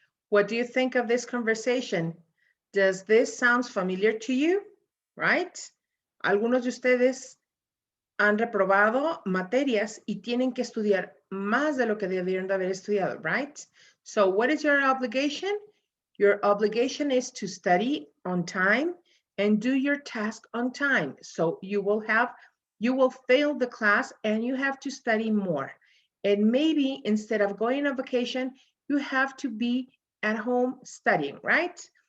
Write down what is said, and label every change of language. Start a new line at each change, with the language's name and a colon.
English: What do you think of this conversation? Does this sound familiar to you? Right?
Spanish: Algunos de ustedes han reprobado materias y tienen que estudiar más de lo que debieron de haber estudiado, right?
English: So what is your obligation? Your obligation is to study on time and do your task on time. So you will fail the class and you have to study more. And maybe instead of going on vacation, you have to be at home studying, right?